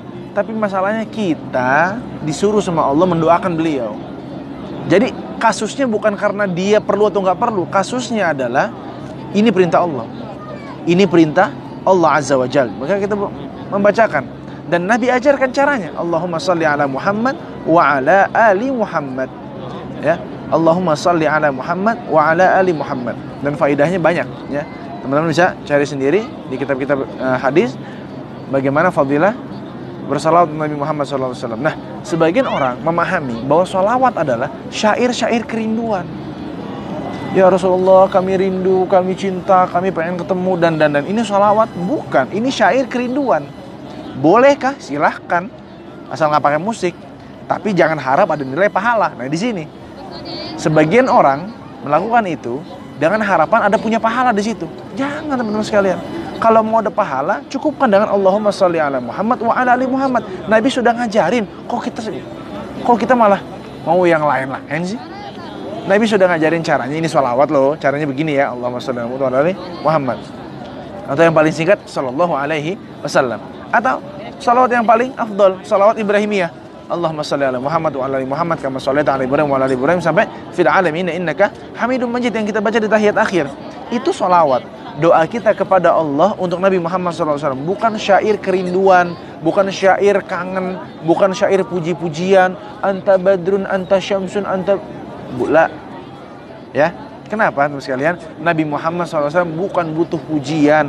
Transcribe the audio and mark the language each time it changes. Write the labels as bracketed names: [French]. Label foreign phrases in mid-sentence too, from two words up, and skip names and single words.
[Indonesian] Tapi masalahnya kita disuruh sama Allah mendoakan beliau. Jadi kasusnya bukan karena dia perlu atau nggak perlu. Kasusnya adalah ini perintah Allah. Ini perintah Allah [Arabic] عز وجل. [Indonesian] Maka kita membacakan. Dan Nabi ajarkan caranya. [Arabic] اللهم صل على محمد وعلى آل محمد. يا، اللهم صل على محمد وعلى آل محمد. [Indonesian] Dan faedahnya banyak, ya. Teman-teman bisa cari sendiri di kitab-kitab hadis bagaimana fadilah bersalawat Nabi Muhammad SAW. Nah, sebagian orang memahami bahwa salawat adalah syair-syair kerinduan. Ya Rasulullah, kami rindu, kami cinta, kami pengen ketemu dan. Ini salawat? Bukan, ini syair kerinduan. Bolehkah? Silahkan, asal nggak pakai musik. Tapi jangan harap ada nilai pahala. Nah, di sini sebagian orang melakukan itu dengan harapan ada punya pahala di situ. Jangan, teman-teman sekalian. Kalau mau ada pahala, cukupkan dengan [Arabic] اللهم صل على محمد وعلى آل محمد. [Indonesian] Nabi sudah ngajarin. Kok kita malah mau yang lain-lain sih? Nabi sudah ngajarin caranya. Ini sholawat loh. Caranya begini ya. [Arabic] اللهم صل على محمد وعلى آل محمد. Atau yang paling singkat, صلى الله عليه وسلم. [Indonesian] Atau sholawat yang paling afdol, sholawat Ibrahimiyah. [Arabic] اللهم صل على محمد وعلى آل محمد كما صليت على إبراهيم وعلى آل إبراهيم [Indonesian] sampai [Arabic] في العالمين إنك حميد مجيد [Indonesian] yang kita baca di tahiyat akhir. Itu sholawat. Doa kita kepada Allah untuk Nabi Muhammad SAW. Bukan syair kerinduan, bukan syair kangen, bukan syair puji-pujian. [Arabic] أنت بدر، أنت شمس، أنت بولا. [Indonesian] Ya, kenapa teman sekalian? Nabi Muhammad SAW bukan butuh pujian.